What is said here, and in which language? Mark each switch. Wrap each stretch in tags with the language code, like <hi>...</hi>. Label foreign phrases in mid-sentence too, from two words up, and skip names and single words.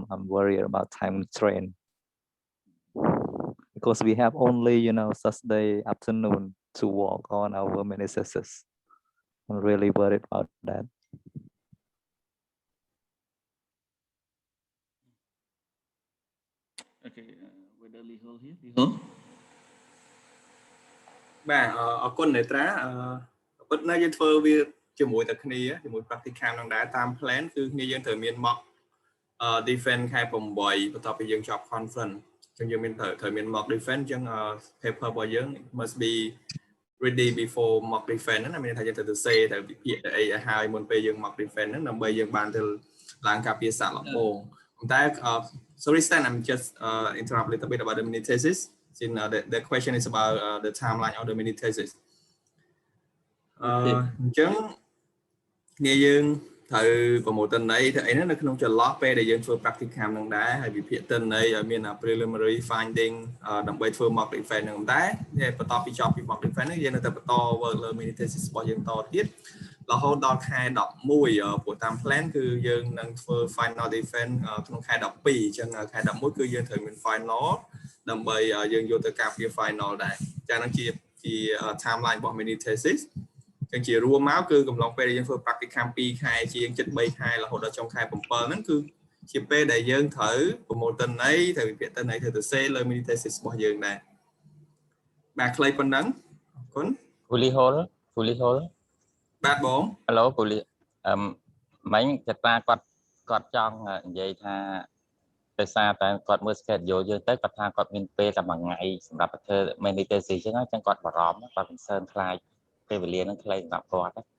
<en>I'm worried about time constraint because we have only Saturday afternoon to work on our many theses. I'm really worried about that. Okay, with the Lee Ho here. Lee Ho.</en> <km>បាទអរគុណអ្នកត្រាពិតណាស់យើងធ្វើវាជាមួយតែគ្នាជាមួយ practicum នឹងដែរតាម plan គឺគ្នាយើងត្រូវមាន</km> <en>mock defense</en> <km>ខែ8បន្ទាប់ពីយើងចប់ conference អញ្ចឹងយើងមានត្រូវមាន</km> <en>mock defense</en> <km>អញ្ចឹង paper របស់យើង</km> <en>must be ready before mock defense</en> <km>ហ្នឹងមានថាយើងត្រូវទៅ say ទៅវិភាគទៅអីឲ្យហើយមុនពេលយើង</km> <en>mock defense</en> <km>ហ្នឹងដើម្បីយើងបានទៅឡើងការពារសាកល្បងប៉ុន្តែ</km> <en>sorry Stan, I'm just interrupt a little bit about the mini thesis. Since the question is about the timeline of the mini thesis.</en> <km>អញ្ចឹងគ្នាយើងត្រូវប្រមូលទិន្នន័យទៅអីហ្នឹងនៅក្នុងចន្លោះពេលដែលយើងធ្វើ practicum ហ្នឹងដែរហើយវិភាគទិន្នន័យឲ្យមាន</km> <en>preliminary finding</en> <km>ដើម្បីធ្វើ</km> <en>mock defense</en> <km>ហ្នឹងដែរបន្ទាប់ពី ចប់ពី</km> <en>mock defense</en> <km>ហ្នឹងយើងនៅតែបន្ត work លើ</km> <en>mini thesis</en> <km>របស់យើងតទៀតរហូតដល់ខែ11ព្រោះតាម plan គឺយើង នឹងធ្វើ</km> <en>final defense</en> <km>ក្នុងខែ12អញ្ចឹងខែ11គឺយើងត្រូវមាន final ដើម្បីយើងយកទៅការពារ final ដែរចា៎ហ្នឹងជា timeline របស់</km> <en>mini thesis</en> <km>ចឹងជារួមមកគឺកំឡុងពេលដែលយើងធ្វើ practicum 2ខែជាង7 3ខែរហូតដល់ចុងខែ7ហ្នឹងគឺជាពេលដែលយើងត្រូវប្រមូលទិន្នន័យត្រូវវិភាគទិន្នន័យត្រូវទៅ say លើ</km> <en>mini thesis</en> <km>របស់យើងដែរបាទខ្លីប៉ុណ្ណឹងអរគុណ fully hold បាទបង hello fully មិញចតាគាត់ចង់និយាយថាដោយសារតែគាត់មើល schedule យើងទៅគាត់ថាគាត់មានពេលតែមួយថ្ងៃសម្រាប់ធ្វើ</km> <en>mini thesis</en> <km>អញ្ចឹងគាត់បារម្ភគាត់ concern ខ្លាចពេលវេលានឹងខ្លីសម្រាប់គាត់</km>